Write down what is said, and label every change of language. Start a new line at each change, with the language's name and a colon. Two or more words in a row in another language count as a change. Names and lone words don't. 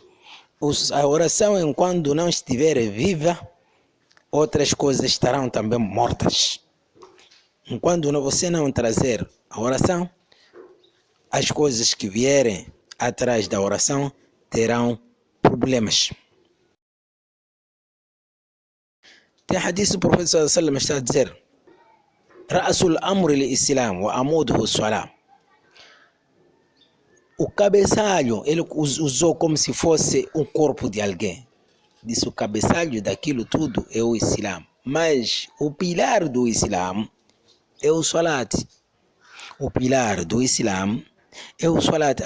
Portuguese: A oração, enquanto não estiver viva, outras coisas estarão também mortas. Enquanto você não trazer a oração, as coisas que vierem atrás da oração terão problemas. Tem hadith do profeta
Arabic: صلى الله عليه وسلم
Portuguese: está a dizer:
Arabic: رأس الأمر الإسلام وعموده الصلاة.
Portuguese: O cabeçalho, ele usou como se fosse um corpo de alguém. Disse: o cabeçalho daquilo tudo é o Islã. Mas o pilar do Islã é o salat. O pilar do Islã é o salat.